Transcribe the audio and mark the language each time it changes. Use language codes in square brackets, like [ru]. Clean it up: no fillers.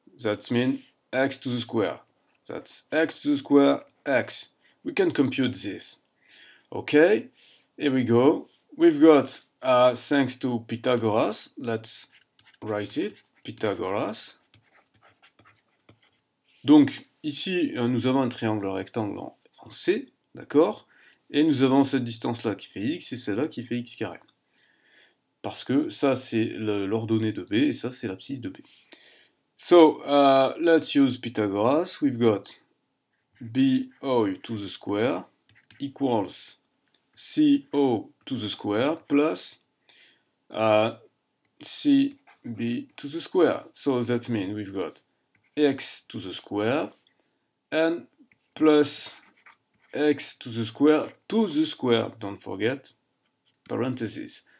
[en] That means x to the square. That's x to the square x. We can compute this. Okay, here we go. We've got thanks to Pythagoras, let's write it, Pythagoras. [fr] Donc ici nous avons un triangle rectangle en C, d'accord, et nous avons cette distance là qui fait x et celle-là qui fait x carré. Parce que ça c'est l'ordonnée de B et ça c'est l'abscisse de B. [en] So let's use Pythagoras. We've got BO to the square equals CO to the square plus CB to the square. So that means we've got x to the square and plus x to the square, don't forget, parentheses.